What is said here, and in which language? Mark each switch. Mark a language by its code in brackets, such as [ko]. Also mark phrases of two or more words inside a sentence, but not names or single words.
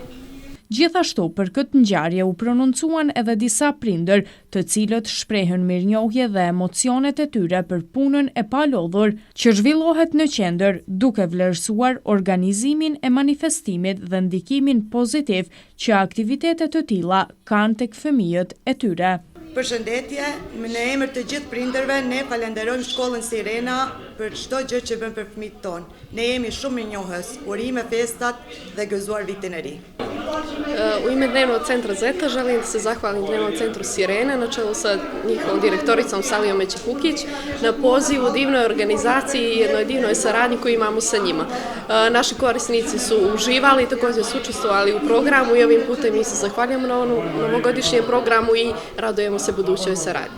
[sq] Gjithashtu, për këtë ngjarje u prononcuan edhe disa prindër, të cilët shprehën mirënjohje dhe emocionet e tyre për punën e palodhur që zhvillohet në qendër, duke vlerësuar organizimin e manifestimit dhe ndikimin pozitiv që aktivitetet të tilla kanë tek fëmijët e tyre. Përshëndetje, në emër të gjithë prindërve, ne falenderojmë shkollën Sirena për çdo gjë që bën për fëmijët tonë. Ne jemi shumë mirënjohës, urime festat dhe gëzuar vitin e ri. [bs] U ime Dnevnog centra Zeta želim da se zahvalim Dnevnom centru Sirene na čelu sa njihovom direktoricom Salijom Međikukić na pozivu, divnoj organizaciji i jednoj divnoj saradnji koju imamo sa njima. Naši korisnici su uživali, također su učestvovali u programu i ovim putem mi se zahvaljujemo na ovom novogodišnjem programu i radujemo se budućoj saradnji.